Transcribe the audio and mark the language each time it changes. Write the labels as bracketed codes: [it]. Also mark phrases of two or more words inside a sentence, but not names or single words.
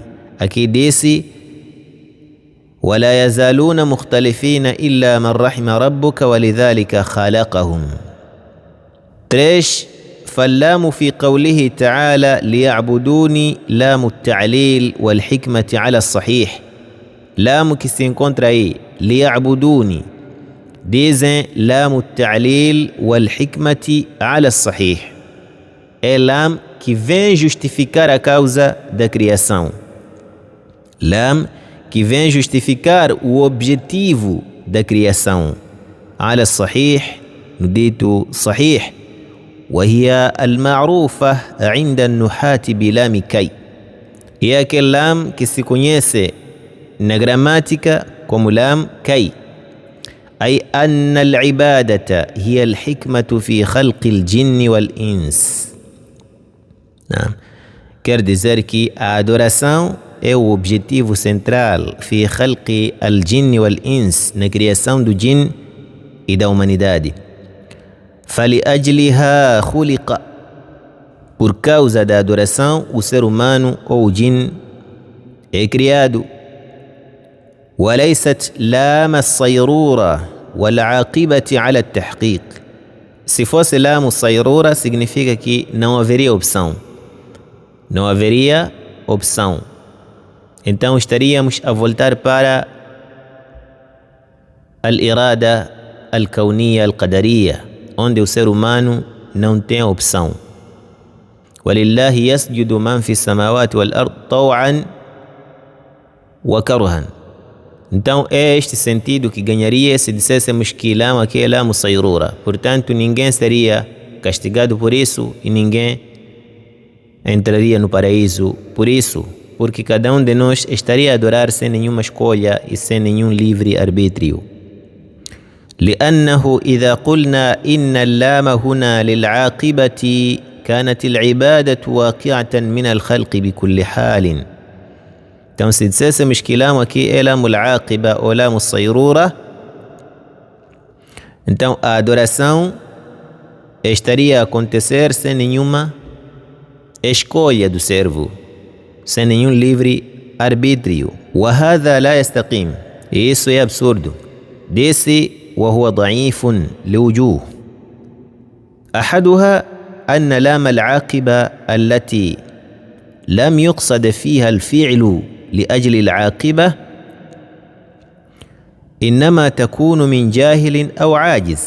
[ar] أكيد ديسي ولا يزالون مختلفين إلا من رحم ربك ولذلك خلقهم. 3. فاللام في قوله تعالى ليعبدوني لام التعليل والحكمة على الصحيح. لام [pt] que se encontra aí [ar] ليعبدوني, dizem لام التعليل والحكمة على الصحيح. [pt] É lam que vem justificar a causa da criação. Lam que vem justificar o objetivo da criação. [ar] على الصحيح, [pt] no dito sahih, [ar] وهي المعروفة عند النحاة بلام كي. [pt] É aquele lam que se conhece na gramática como lam كي. [ar] أي أن العبادة هي الحكمة في خلق الجن والإنس. نعم. [pt] Quer dizer que a adoração é o objetivo central [ar] في خلق الجن والإنس, [pt] na criação do jin e da humanidade. [ar] فلأجلها خلق, [pt] por causa da adoração o ser humano ou o jin é criado. [ar] وليست لام الصيرورة والعاقبة على التحقيق. [pt] Se fosse [ar] لام الصيرورة [pt] significa que não haveria opção. Não haveria opção. Então estaríamos a voltar para [ar] الإرادة الكونية القدرية, [pt] onde o ser humano não tem opção. [ar] وَلِلَّهِ يَسْجُدُ مَنْ فِي السَّمَاوَاتِ وَالْأَرْضِ طَوْعًا وَكَرْهًا. [pt] Então é este sentido que ganharia se dissessemos que lam aqui é [ar] لام صيرورة. [pt] Portanto, ninguém seria castigado por isso e ninguém entraria no paraíso por isso, porque cada um de nós estaria a adorar sem nenhuma escolha e sem nenhum livre arbítrio. [ar] لأنه إذا قلنا إن اللام هنا للعاقبة كانت العبادة واقعة من الخلق بكل حال. [pt] Então, se dissessemos que lam aqui é [ar] لام العاقبة [pt] ou [ar] لام الصيرورة, [pt] então a adoração estaria a acontecer sem nenhuma escolha do servo, sem nenhum livre arbítrio. [ar] وهذا لا يستقيم. [pt] E isso é absurdo. [ar] Disse وهو ضعيف لوجوه. أحدها أن لام العاقبة التي لم يقصد فيها الفعل لأجل العاقبة إنما تكون من جاهل أو عاجز.